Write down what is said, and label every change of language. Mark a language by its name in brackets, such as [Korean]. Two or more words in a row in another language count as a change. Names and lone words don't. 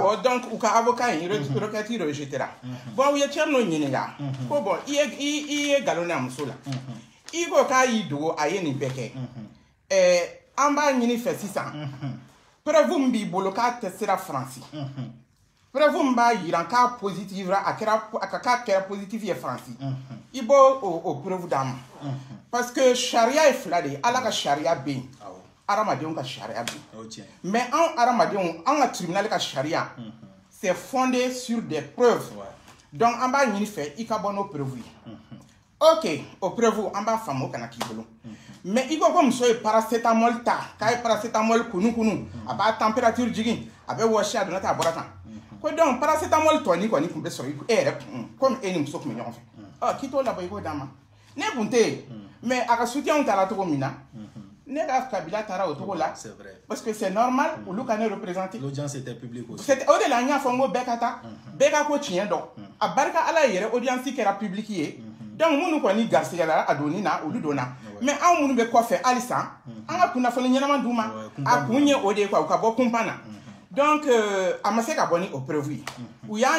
[Bambara] awɔ donc u ka avocat in requête rejetera bon u ye Thierno ɲininka ko bon i ye nkalon n'a muso la i ko k'a y'i dogo a ye nin bɛɛ kɛ an b'a ɲini fɛ sisan preuve min b'i bolo k'a tɛ sera Faransi preuve min b'a yira k'a positive a k'a kɛra positive ye Faransi i b'o o preuve d'an ma parce que sariya ye fila de ye Ala ka sariya bɛ yen hadamadenw ka charia bi mais an hadamadenw an ka tribunal ka charia [French] c'est fondé sur des preuves [Bambara] donc an b'a ɲini fɛ i ka bɔ n'o preuve ye ok o preuve an b'a faamu o kana k'i bolo mais i ko ko muso ye paracétamol ta k'a ye paracétamol kunu a b'a température jigin a bɛ wɔsi a donna tan a bɔra tan ko donc paracétamol tɔ ni kɔni tun bɛ sɔrɔ e yɛrɛ kun comme e ni muso tun bɛ ɲɔgɔn fɛ k'i t'o labɔ i k'o d'a ma ne kun tɛ yen mais a ka soutien taara cogo min na ne ka kabila taara o cogo la [French] parce que c'est normal [Bambara] olu ka ne représenter [French] l'audience était publique aussi [Bambara] o de la n y'a fɔ n ko bɛɛ ka taa bɛɛ ka ko tiɲɛ dɔn a barika ala ye yɛrɛ audience kɛra publique ye donc minnu kɔni garisigɛla a donni na olu donna mais anw minnu bɛ kɔfɛ halisa an ka kunnafoni ɲɛnama d'u ma a kun ye o de ye quoi u ka bɔ kunpan na donc a ma se ka bɔ ni o preuve ye u y'a